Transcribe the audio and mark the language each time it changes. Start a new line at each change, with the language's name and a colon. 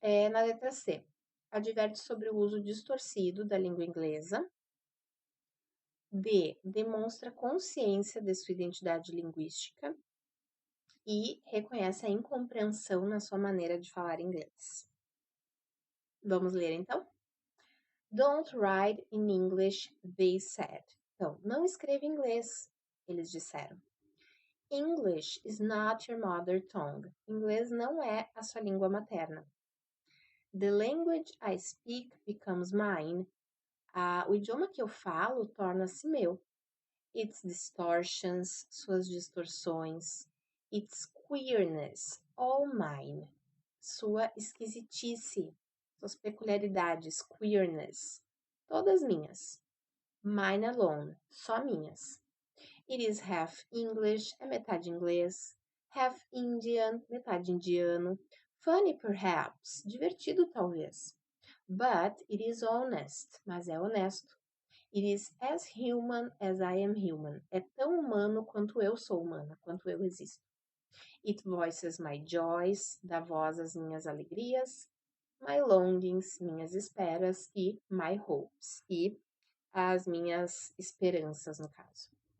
Portuguese: Na letra C, adverte sobre o uso distorcido da língua inglesa. D, demonstra consciência de sua identidade linguística. E reconhece a incompreensão na sua maneira de falar inglês. Vamos ler então?
English: Don't write in English, they said.
Portuguese: Então, não escreva em inglês, eles disseram.
English: English is not your mother tongue.
Portuguese: Inglês não é a sua língua materna.
English: The language I speak becomes mine.
Portuguese: O idioma que eu falo torna-se meu.
English: Its distortions,
Portuguese: suas distorções.
English: Its queerness, all mine.
Portuguese: Sua esquisitice, suas peculiaridades, queerness, todas minhas.
English: Mine alone,
Portuguese: só minhas.
English: It is half English,
Portuguese: é metade inglês.
English: Half Indian,
Portuguese: metade indiano.
English: Funny perhaps,
Portuguese: divertido talvez.
English: But it is honest,
Portuguese: mas é honesto.
English: It is as human as I am human.
Portuguese: É tão humano quanto eu sou humana, quanto eu existo.
English: It voices my joys,
Portuguese: dá voz às minhas alegrias,
English: my longings,
Portuguese: minhas esperas, e
English: my hopes,
Portuguese: e as minhas esperanças, no caso.